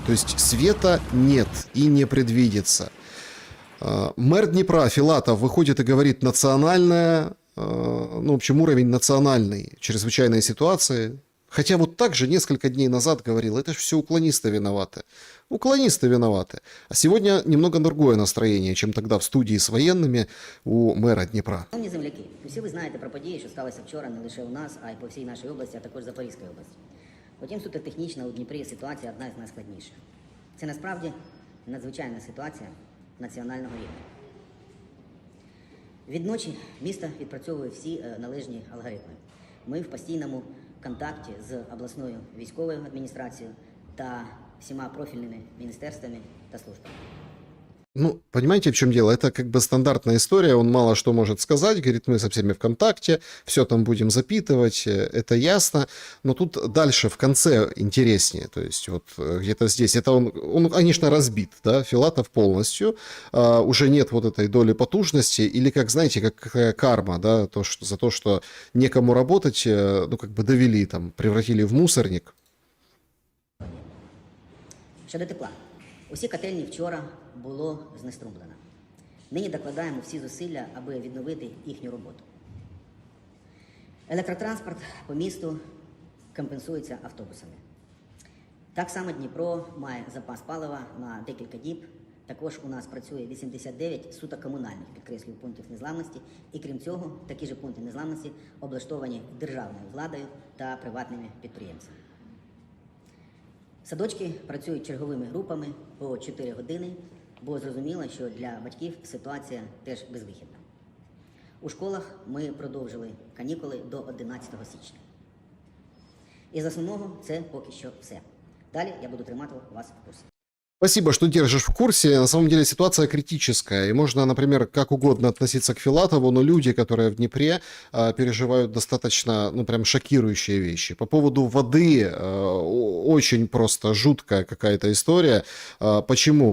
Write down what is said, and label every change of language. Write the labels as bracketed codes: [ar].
[ru] То есть света нет и не предвидится. Мэр Днепра Филатов выходит и говорит: национальная, ну, в общем, уровень национальной чрезвычайной ситуации. Хотя вот так же несколько дней назад говорил: это же все уклонисты виноваты. Уклонисты виноваты. А сегодня немного другое настроение, чем тогда [uk] в студії з воєнними у мера Дніпра. Шановні земляки, усі ви знаєте про події, що сталися вчора не лише у нас, а й по всій нашій області, а також Запорізькій області. Потім суто технічна у Дніпрі ситуація одна з найскладніших. Це насправді надзвичайна ситуація національного рівня. Відночі місто відпрацьовує всі належні алгоритми. Ми в постійному контакті з обласною військовою адміністрацією та всіма профільними міністерствами та службами. [ru] Ну, понимаете, в чем дело? Это как бы стандартная история, он мало что может сказать, говорит: мы со всеми в контакте, все там будем запитывать, это ясно, но тут дальше в конце интереснее, то есть вот где-то здесь, это он, конечно, разбит, да, Филатов полностью, уже нет вот этой доли потужности, или, как, знаете, как карма, да, за то, что некому работать, ну, как бы довели, там, превратили в мусорник. [uk] Щодо тепла. Усі котельні вчора було знеструмлено. Нині докладаємо всі зусилля, аби відновити їхню роботу. Електротранспорт по місту компенсується автобусами. Так само Дніпро має запас палива на декілька діб. Також у нас працює 89 суто комунальних, підкреслюю, пунктів незламності. І крім цього, такі ж пункти незламності облаштовані державною владою та приватними підприємцями. Садочки працюють черговими групами по 4 години, бо зрозуміло, що для батьків ситуація теж безвихідна. У школах ми продовжили канікули до 11 січня. Із основного це поки що все. Далі я буду тримати вас в курсі. [ru] Спасибо, что держишь в курсе. На самом деле ситуация критическая. И можно, например, как угодно относиться к Филатову, но люди, которые в Днепре, переживают достаточно, ну, прям шокирующие вещи. По поводу воды очень просто жуткая какая-то история. Почему?